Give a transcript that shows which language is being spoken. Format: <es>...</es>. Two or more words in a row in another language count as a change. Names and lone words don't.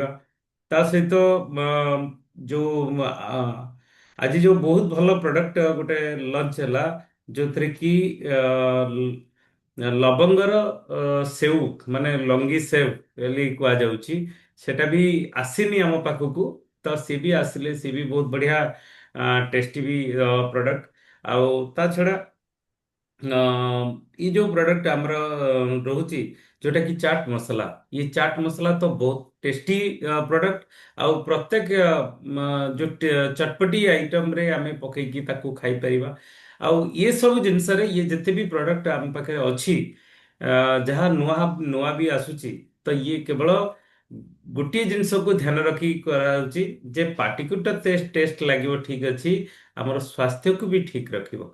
<or>ତା ସହିତ ଯୋଉ ଆଜି ଯୋଉ ବହୁତ ଭଲ ପ୍ରଡକ୍ଟ ଗୋଟେ ଲଞ୍ଚ ହେଲା, ଯୋଉଥିରେ କି ଲବଙ୍ଗର ସେଉ, ମାନେ ଲଙ୍ଗି ସେଉ ବୋଲି କୁହାଯାଉଛି, ସେଟା ବି ଆସିନି ଆମ ପାଖକୁ। ତ ସିଏ ବି ଆସିଲେ ସିଏ ବି ବହୁତ ବଢିଆ ଟେଷ୍ଟି ବି ପ୍ରଡକ୍ଟ। ଆଉ ତା ଛଡା</or> <hi>ये जो प्रोडक्ट</hi> <or>ଆମର ରହୁଛି, ଯୋଉଟା କି ଚାଟ୍ ମସଲା, ये ଚାଟ୍ ମସଲା ତ ବହୁତ</or> <en>tasty product.</en> <or>ଆଉ ପ୍ରତ୍ୟେକ ଯୋଉ ଚଟପଟି ଆଇଟମ ରେ ଆମେ ପକେଇକି ତାକୁ ଖାଇପାରିବା। ଆଉ ये ସବୁ ଜିନିଷରେ ଇଏ ଯେତେ ବି ପ୍ରୋଡକ୍ଟ ଆମ ପାଖରେ ଅଛି, ଯାହା ନୂଆ ନୂଆ ବି ଆସୁଛି, ତ ଇଏ କେବଳ ଗୋଟିଏ ଜିନିଷକୁ ଧ୍ୟାନ ରଖି କରାଯାଉଛି ଯେ ପାଟିକୁ ତ ଟେଷ୍ଟ ଲାଗିବ, ଠିକ ଅଛି, ଆମର ସ୍ୱାସ୍ଥ୍ୟକୁ ବି ଠିକ ରଖିବ।</or>